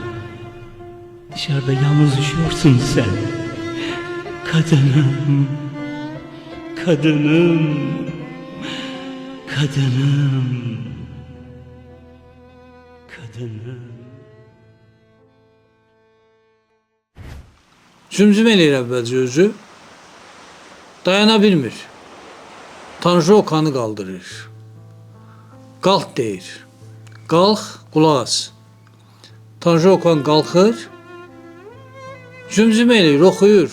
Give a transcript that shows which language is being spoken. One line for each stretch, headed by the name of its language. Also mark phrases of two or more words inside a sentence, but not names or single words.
Turkish: Dışarıda yalnız üşüyorsun sen. Kadınım, kadınım, kadınım, kadınım.
Azerbaijani: Cümcüm eləyir əvvəlcə özü. Dayana bilmir. Tanrı Okanı qaldırır. Qalx deyir. Qalx, qulaq as. Tanrı Okan qalxır. Cümcüm eləyir, oxuyur.